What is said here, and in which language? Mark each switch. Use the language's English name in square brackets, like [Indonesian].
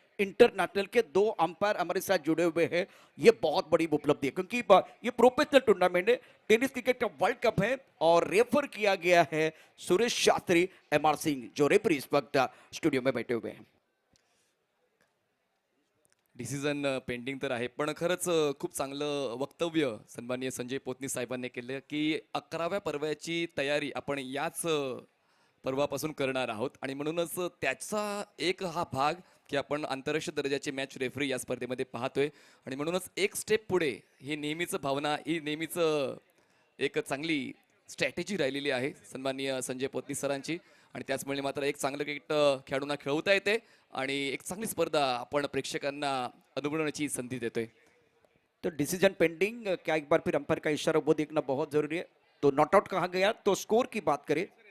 [Hindi] International के 2 umpire हमारे साथ जुड़े हुए हैं, ये बहुत बड़ी उपलब्धि है क्योंकि ये प्रोफेशनल टूर्नामेंट है, टेनिस क्रिकेट का वर्ल्ड कप है। और रेफर किया गया है सुरेश शास्त्री, एमआर सिंह जो रेफरी इस वक्त स्टूडियो में बैठे हुए हैं। [Marathi] डिसिजन पेंडिंग तर आहे, पण खरंच खूप चांगलं वक्तव्य सन्माननीय संजय पोतनी साहेबांनी केलं की 11व्या पर्वाची तयारी आपण याच पर्वापासून करणार आहोत, आणि म्हणूनच त्याचा एक हा भाग की आपण आंतरराष्ट्रीय दर्जाची मॅच रेफरी या स्पर्धेमध्ये पाहतोय। आणि म्हणूनच एक स्टेप पुढे ही नेहमीच भावना, ही नेहमीच एक चांगली स्ट्रॅटेजी राहिलेली आहे सन्माननीय संजय पोतनी सरांची। आणि त्याचमुळे मात्र एक चांगलं क्रिकेट खेळाडूंना खेळवता येते आणि एक चांगली स्पर्धा आपण प्रेक्षकांना अनुभवण्याची संधी देतोय। [Hindi] तो डिसीजन पेंडिंग, क्या एक बार फिर अंपायर का इशारा वो देखना बहुत जरूरी है। तो नॉट आउट कहा गया। तो स्कोर की बात करें